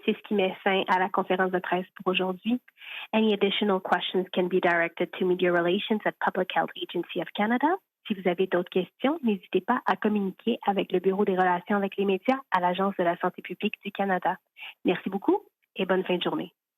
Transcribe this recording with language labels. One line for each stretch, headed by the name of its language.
French: C'est ce qui met fin à la conférence de presse pour aujourd'hui.
English: Any additional questions can be directed to Media Relations at Public Health Agency of Canada.
French: Si vous avez d'autres questions, n'hésitez pas à communiquer avec le Bureau des relations avec les médias à l'Agence de la santé publique du Canada. Merci beaucoup et bonne fin de journée.